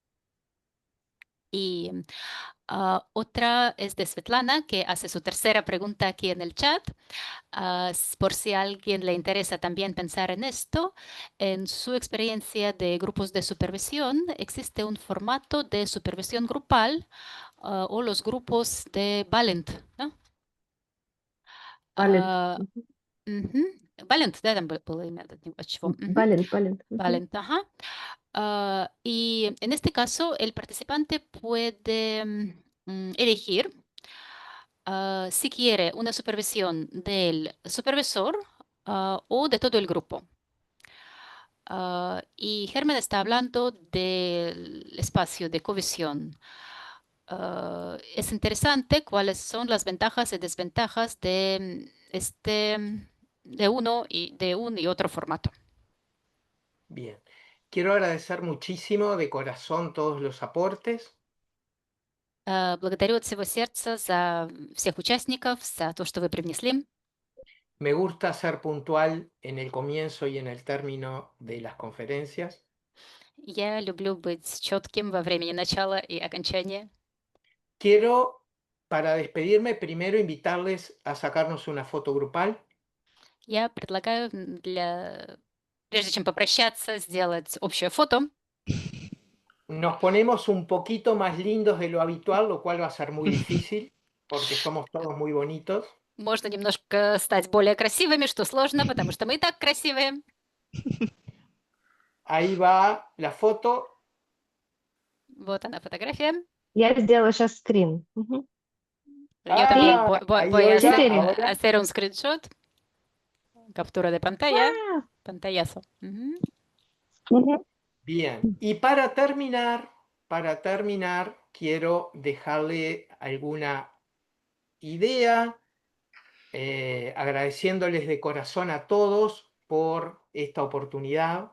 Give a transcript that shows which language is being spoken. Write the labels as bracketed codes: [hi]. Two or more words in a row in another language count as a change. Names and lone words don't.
[es] Y otra es de Svetlana, que hace su tercera pregunta aquí en el chat. Por si a alguien le interesa también pensar en esto, en su experiencia de grupos de supervisión, existe un formato de supervisión grupal o los grupos de Valent, ¿no? [ru] Валент. Мгм. Valent, да, там было имя от чего? Мгм. Валент. [es] Valent, ajá. Y en este caso, el participante puede elegir si quiere una supervisión del supervisor o de todo el grupo. Y Germán está hablando del espacio de cohesión. Es interesante cuáles son las ventajas y desventajas de de un y otro formato. bien. Quiero agradecer muchísimo de corazón todos los aportes. [ru] Благодарю от всего сердца за всех участников, за то, что вы привнесли. [es] Me gusta ser puntual en el comienzo y en el término de las conferencias. [ru] Я люблю быть четким во времени начала и окончания. [es] Quiero, para despedirme, primero invitarles a sacarnos una foto grupal. [ru] Я предлагаю прежде чем попрощаться, сделать общее фото. [es] Nos ponemos un poquito más lindos de lo habitual, lo cual va a ser muy difícil, porque somos todos muy bonitos. [ru] Можно немножко стать более красивыми, что сложно, потому что мы и так красивые. [es] Ahí va la foto. [ru] Вот она фотография. Я сделаю сейчас скрин. Мгм. [es] Yo también Ahí, voy a Olga, ahora. hacer un screenshot. Captura de pantalla. Ah, Pantallazo. Ujú. мгм. Bien. Y para terminar, quiero dejarle alguna idea agradeciéndoles de corazón a todos por esta oportunidad.